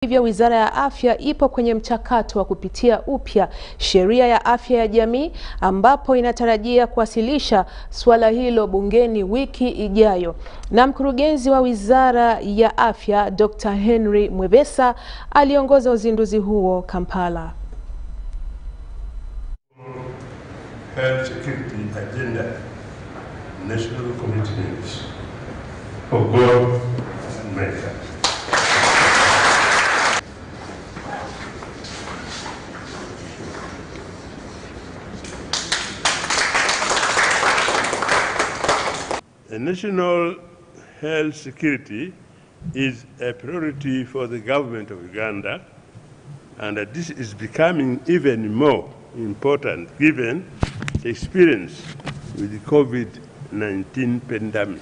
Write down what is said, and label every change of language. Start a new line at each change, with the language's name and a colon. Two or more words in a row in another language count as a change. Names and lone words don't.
Swahili: Hivyo Wizara ya Afya ipo kwenye mchakato wa kupitia upya sheria ya afya ya jamii, ambapo inatarajia kuwasilisha suala hilo bungeni wiki ijayo. Na mkurugenzi wa Wizara ya Afya Dr. Henry Mwebesa aliongoza uzinduzi huo Kampala.
English: Health security agenda, national commitments for God and mankind. National health security is a priority for the government of Uganda, and this is becoming even more important given the experience with the COVID-19 pandemic.